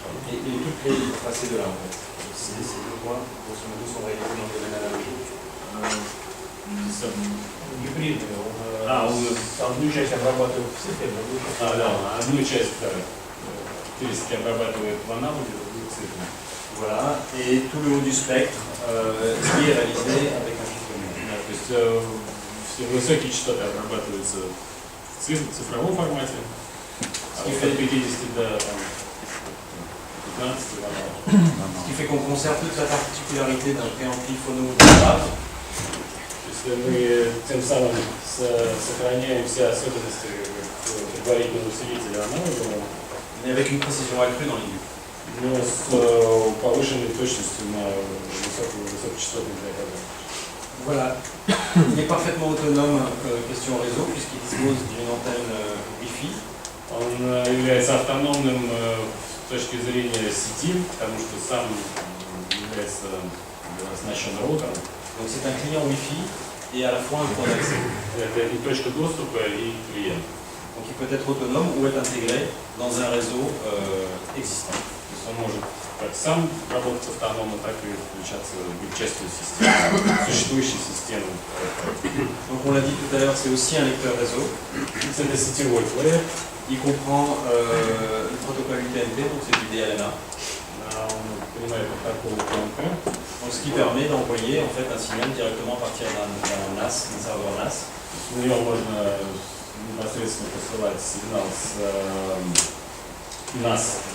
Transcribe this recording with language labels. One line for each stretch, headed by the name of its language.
French: Et toutes les tracés de là en fait. Ces deux points, grosso modo, sont réalisés dans le domaine analogique.
Russian: Гибридный, он одну часть обрабатывает в цифре, другую часть. Да, одну часть характеристики обрабатывает в аналоге, другую в цифре.
French: Voilà, et tout le haut du spectre qui est réalisé avec un chiffrement.
Russian: То есть все высокие частоты обрабатываются в цифровом формате, от 50 до 15
French: Ce qui fait qu'on conserve toute la particularité d'un préampli phono grave.
Russian: То есть мы тем самым сохраняем все особенности предварительного усилителя аналогового,
French: Mais avec une précision accrue dans l'aigu.
Russian: но с повышенной точностью на высокочастотных диапазонах.
French: Voilà. Il est parfaitement autonome question réseau puisqu'il dispose d'une antenne Wi-Fi.
Russian: Он является автономным с точки зрения сети, потому что сам является оснащен роутером.
French: Donc c'est un client Wi-Fi et à la fois un point d'accès.
Russian: Это и точка доступа, и клиент.
French: Donc il peut être autonome ou être intégré dans un réseau existant.
Russian: То есть он может как сам работать автономно, так и включаться, быть частью системы, существующей системы.
French: Donc on l'a dit tout à l'heure, c'est aussi un lecteur réseau.
Russian: Это сетевой плеер.
French: Il comprend le protocole UTNT, donc c'est du DLNA.
Russian: Он принимает протокол ТНК.
French: Donc ce qui permet d'envoyer en fait un signal directement à partir d'un NAS, d'un serveur NAS.
Russian: На него можно непосредственно посылать сигнал с NAS.